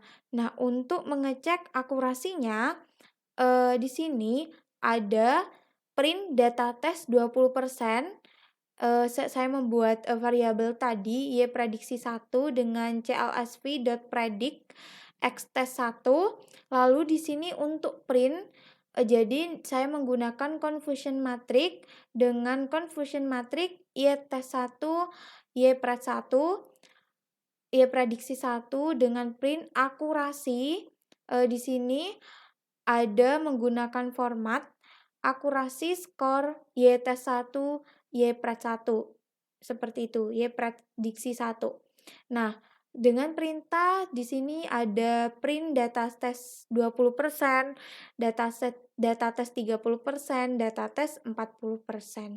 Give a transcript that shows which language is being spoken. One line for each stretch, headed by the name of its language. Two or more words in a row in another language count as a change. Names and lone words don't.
Indonesian: Nah, untuk mengecek akurasinya, di sini ada print data test 20%. Saya membuat variabel tadi y prediksi 1 dengan clsv.predict x test 1. Lalu di sini untuk print, jadi saya menggunakan
English: confusion matrix
Indonesian: dengan
English: confusion matrix
Indonesian: y test 1, y pred 1, y prediksi 1 dengan print akurasi. Di sini ada menggunakan format akurasi skor y test 1, y pred 1. Seperti itu, y prediksi 1. Nah, dengan perintah di sini ada print data test 20%, data test 30%, data test 40%.